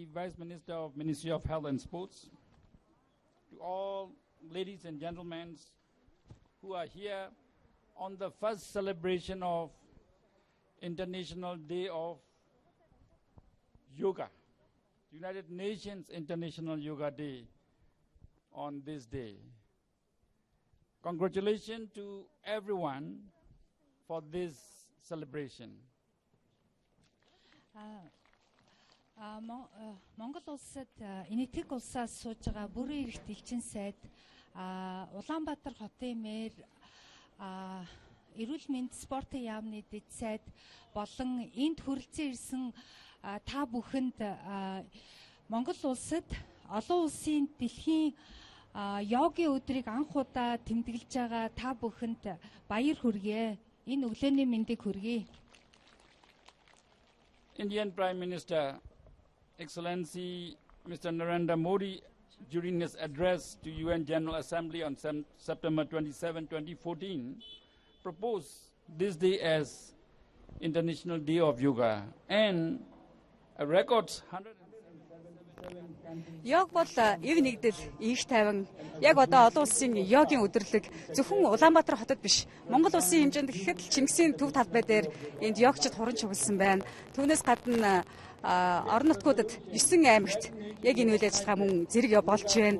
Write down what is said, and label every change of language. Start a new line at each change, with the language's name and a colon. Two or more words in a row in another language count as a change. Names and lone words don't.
English: Vice Minister of Ministry of Health and Sports, to all ladies and gentlemen who are here on the first celebration of International Day of Yoga, United Nations International Yoga Day on this day. Congratulations to everyone for this celebration.
Mongolian: Монгол улсад энэтхэг улсаас сууж байгаа бүрэн эрхт элчин сайд Улаанбаатар хотын мэр эрүүл мэнд спортын яамны дэд сайд болон энд хүрэлцэн ирсэн та бүхэнд Монгол улсад олон улсын дэлхийн йогийн өдрийг анх удаа тэмдэглэж байгаа та бүхэнд баяр хүргэе. Энэ өглөөний мэндийг хүргэе.
English: Indian Prime Minister, Excellency Mr. Narendra Modi, during his address to UN General Assembly on September 27, 2014, proposed this day as International Day of Yoga, and a record 177
Mongolian: Йог бол эв нэгдэл, ийш тайван яг одоо олон улсын йогийн өдөрлөг зөвхөн Улаанбаатар хотод биш, Монгол улсын хэмжээнд гэхэд л Чингисийн төв талбай дээр энд йогчид хуран чугалсан байна. Түүнээс гадна орон нутгуудад 9 аймагт яг энэ үйл ажиллагаа мөн зэрэг болж байна.